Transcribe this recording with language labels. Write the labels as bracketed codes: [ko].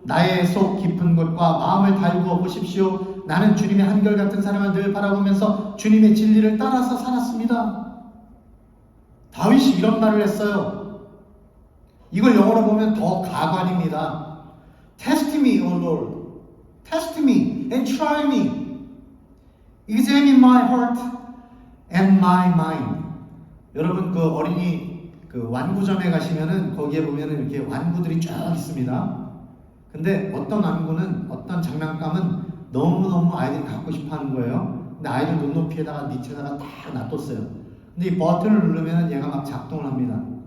[ko] 나의 속 깊은 곳과 마음을 달구어 보십시오. 나는 주님의 한결같은 사랑을 늘 바라보면서 주님의 진리를 따라서 살았습니다. 다윗이 이런 말을 했어요. 이걸 영어로 보면 더 가관입니다. [en] Test me, O Lord. Test me and try me. Examine my heart and my mind. [ko] 여러분 그 어린이 그 완구점에 가시면은 거기에 보면은 이렇게 완구들이 쫙 있습니다. 근데 어떤 완구는 어떤 장난감은 너무너무 아이들이 갖고 싶어 하는 거예요. 근데 아이들 눈높이에다가 밑에다가 다 놔뒀어요. 근데 이 버튼을 누르면 얘가 막 작동을 합니다.